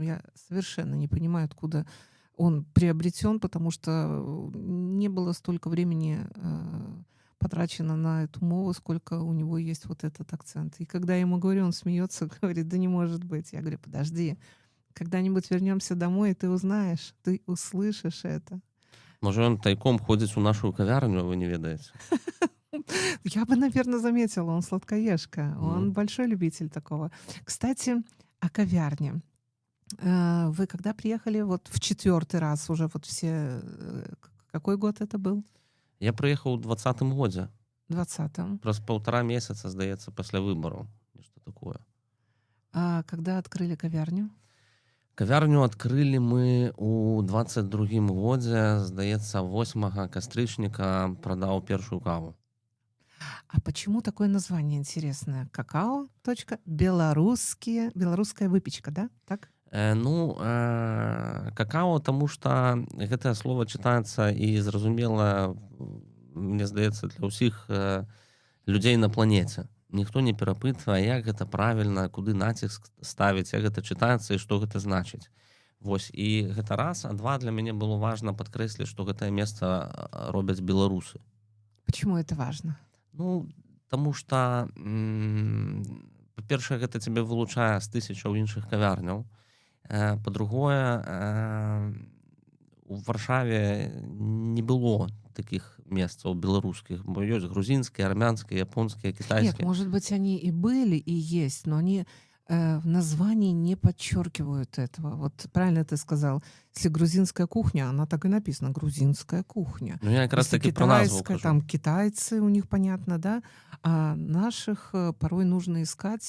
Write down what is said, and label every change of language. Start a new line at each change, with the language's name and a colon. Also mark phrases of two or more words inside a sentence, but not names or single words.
Russian: Я совершенно не понимаю, откуда он приобретен, потому что не было столько времени потрачено на эту мову, сколько у него есть вот этот акцент. И когда я ему говорю, он смеется, говорит: да не может быть. Я говорю: подожди, когда-нибудь вернемся домой, и ты узнаешь, ты услышишь это.
Belarusian: Можа, ён тайком ходзіць у нашу кавярню, а вы не ведаеце?
Russian: Я бы, наверное, заметила, он сладкоежка, он большой любитель такого. Кстати, о кавярне. Вы когда приехали вот в 4-й раз уже вот все... Какой год это был?
Belarusian: Я прыехаў у 20-м годзе. 20-м. Праз 1,5 месяца, здаецца, пасля выбараў. Нешта такое.
Russian: А когда открыли кавярню?
Belarusian: Кавярню адкрылі мы ў 22-м годзе, здаецца, 8 кастрычніка прадаў першую каву.
Russian: А почему такое название интересное? Какао. Белорусская выпечка, да? Так?
Belarusian: Какао, таму што гэтае слово чытаецца і зразумела, мне здаецца, для ўсіх людзей на планеце. Ніхто не перапытвае, як гэта правільна, куды націск ставіць, як гэта чытаецца і што гэта значыць. Вось, і гэта раз, а два, для мяне было важна падкрэсліць, што гэтае месца робяць беларусы.
Russian: Почему это важно?
Belarusian: Ну, таму што, па-першае, гэта цябе вылучае з тысячаў іншых кавярняў. Па-другое, у Варшаве не было таких месцаў беларускіх, бо ёсць
Russian: грузинские, армянские, японские, китайские. Нет, может быть, они и были, и есть, но они в названии не подчеркивают этого. Вот правильно ты сказал, если грузинская кухня, она так и написана, грузинская кухня.
Belarusian: Ну, я якраз
Russian: Если
Belarusian: таки про назву
Russian: китайская,
Belarusian: кажу.
Russian: там китайцы, у них понятно, да, а наших порой нужно искать.